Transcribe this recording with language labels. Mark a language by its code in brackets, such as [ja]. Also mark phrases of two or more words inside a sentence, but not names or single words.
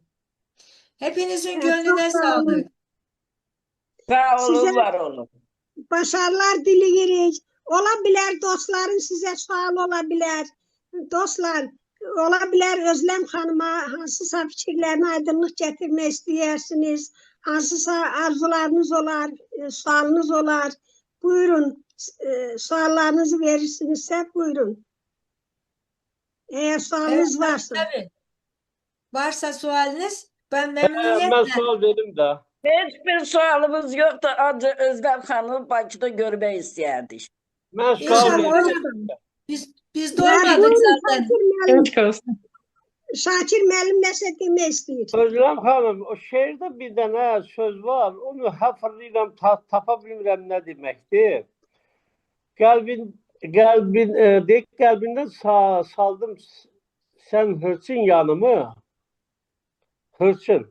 [tr] Hepinizin çok gönlüne sağ olun. sağlık. Sağ Size olun, var olun. başarılar diliyoruz. Olabilir dostlarım size sual olabilir. Dostlar, olabilir Özlem Hanım'a hansısa fikirlerine aydınlık getirmek isteyersiniz. [az] Hansısa arzularınız olar, sualınız olar. Buyurun, suallarınızı verirsinizse buyurun. [tr] Eğer Evet [az] sualınız [tr] tabii varsa. tabii. Varsa sualiniz ben Ben memnuniyetle. [az] sual verim de. [tr] Hiçbir sualımız yoktu. Ancak Özlem Hanım'ı Bakı'da görmeyi isterdik. Ben sual İnşallah [az] verim. [tr] hocam. Biz Ya doymadık [az] buyurun [tr] zaten. [az] Şakir müəllim. [tr] Geçmiş olsun. [az] Şakir müəllim nəsə demək istəyir. [tr] Özlem Hanım, o şiirde bir tane söz var. [az] Onu hatırlayıram, tapa bilmirəm [tr] ne demektir. Kalbinden saldım sen hırçın yanımı. Hırçın.